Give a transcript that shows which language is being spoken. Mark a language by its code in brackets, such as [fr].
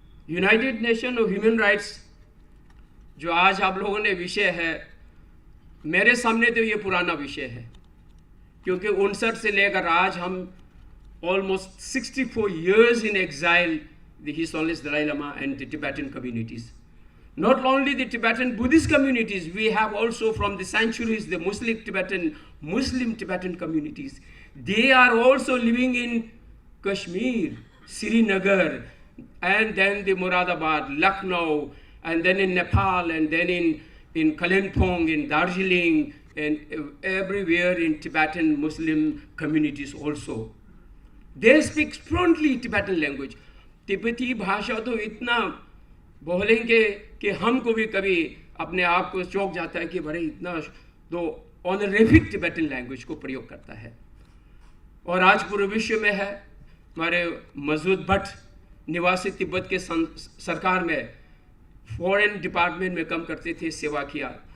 [hi] United nation of human rights जो आज आप लोगों ने विषय है, मेरे सामने तो ये पुराना विषय है, क्योंकि 59 से लेकर आज हम [en] almost 64 years in exile, the His Holiness Dalai Lama and the Tibetan communities. Not only the Tibetan Buddhist communities, we have also from the centuries the Muslim Tibetan communities. They are also living in Kashmir, Srinagar, and then the Moradabad, Lucknow, and then in Nepal, and then in Kalimpong, in Darjeeling, and everywhere in Tibetan Muslim communities also. They speak fluently Tibetan language. [hi] तिब्बती भाषा तो इतना बोलेंगे कि हमको भी कभी अपने आप को चौंक जाता है कि बड़े इतना तो [en] honorific Tibetan language [hi] को प्रयोग करता है। और आज पूरे विश्व में है, हमारे मसूद भट्ट निवासी तिब्बत के सरकार में फॉरेन डिपार्टमेंट में काम करते थे, सेवा किया।